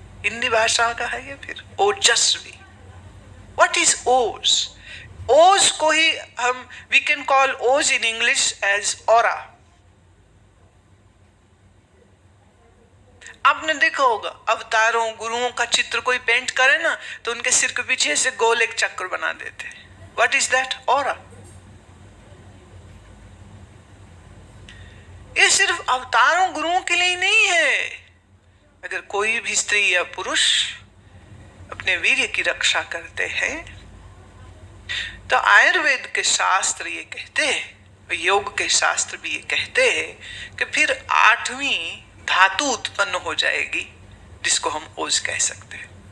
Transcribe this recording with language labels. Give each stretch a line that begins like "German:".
Hindi: हिंदी भाषा का है ये फिर, ओजस्वी।
English: What is ओज?
Hindi: ओज को ही हम
English: we can call ओज in English as aura।
Hindi: आपने देखा होगा अवतारों, गुरुओं का चित्र कोई पेंट करे ना तो उनके सिर के पीछे से गोल एक चक्र बना देते।
English: What is that? aura।
Hindi: ये सिर्फ अवतारों गुरुओं के लिए नहीं है। अगर कोई भी स्त्री या पुरुष अपने वीर्य की रक्षा करते हैं तो आयुर्वेद के शास्त्र ये कहते हैं, योग के शास्त्र भी ये कहते हैं कि फिर 8वीं धातु उत्पन्न हो जाएगी जिसको हम ओज कह सकते हैं।